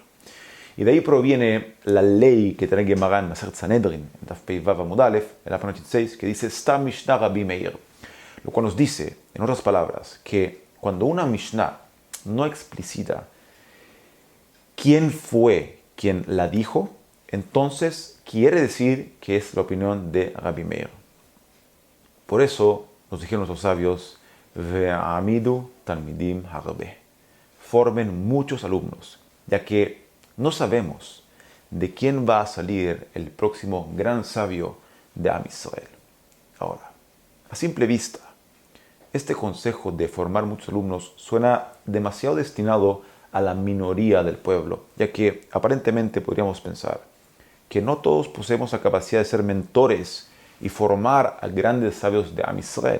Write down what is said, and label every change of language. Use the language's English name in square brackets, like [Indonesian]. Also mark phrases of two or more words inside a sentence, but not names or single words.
[Spanish] Y de ahí proviene la ley que trae Gemara en [Hebrew] מסכת סנהדרין, [Spanish] en [Hebrew] דף פ' ו' עמוד א, [Spanish] en la página 86, que dice [Hebrew] סתם משנה רבי מאיר, [Spanish] lo cual nos dice, en otras palabras, que cuando una Mishnah no explicita quién fue quien la dijo, entonces quiere decir que es la opinión de Rabbi Meir. Por eso nos dijeron los sabios, [Hebrew] והעמידו תלמידים הרבה, [Spanish] formen muchos alumnos, ya que no sabemos de quién va a salir el próximo gran sabio de [Hebrew] עם ישראל. [Spanish] Ahora, a simple vista, este consejo de formar muchos alumnos suena demasiado destinado a la minoría del pueblo, ya que aparentemente podríamos pensar que no todos poseemos la capacidad de ser mentores y formar a grandes sabios de [Hebrew] עם ישראל.